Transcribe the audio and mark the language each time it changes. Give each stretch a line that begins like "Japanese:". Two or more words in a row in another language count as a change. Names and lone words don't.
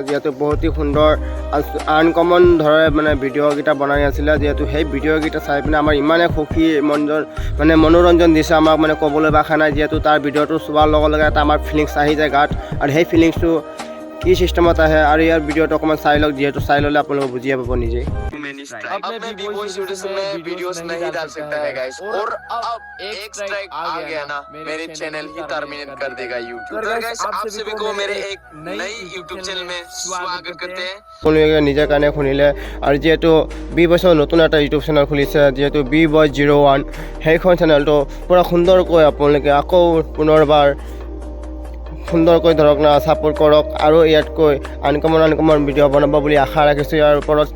Assamese: যিহেতু বহুতেই সুন্দৰ আনকমন ধৰে মানে ভিডিঅ'কেইটা বনাই আছিলে। যিহেতু সেই ভিডিঅ'কেইটা চাই পিনে আমাৰ ইমানে সুখী মনোৰঞ্জন দিছে, আমাক মানে ক'বলৈ ভাষা নাই। যিহেতু তাৰ ভিডিঅ'টো চোৱাৰ লগে লগে এটা আমাৰ ফিলিংছ আহি যায় গাত, আৰু সেই ফিলিংছটো কি চিষ্টেমত আহে আৰু ইয়াৰ ভিডিঅ'টো অকণমান চাই লওক। যিহেতু চাই ল'লে আপোনালোকে বুজিয়ে পাব নিজেই।
Hindi: अब मैं B-Boy Studios में वीडियोस नहीं डाल सकता है गाइस, और अब एक स्ट्राइक आ गया ना, मेरे चैनल ही टर्मिनेट कर देगा YouTube। तो गाइस आप सभी को मेरे एक नई YouTube चैनल में स्वागत करते हैं।
Assamese: আপোনালোকে নিজে কাণে শুনিলে। আৰু যিহেতু B-Boyৰ নতুন এটা
English: YouTube channel
Assamese: খুলিছে, যিহেতু B-Boy01, সেইখন চেনেলটো পূৰা সুন্দৰকৈ আপোনালোকে আকৌ পুনৰবাৰ সুন্দৰকৈ ধৰক না ছাপোৰ্ট কৰক, আৰু ইয়াতকৈ
English: uncommon video'
Assamese: বনাব বুলি আশা ৰাখিছোঁ ইয়াৰ ওপৰত।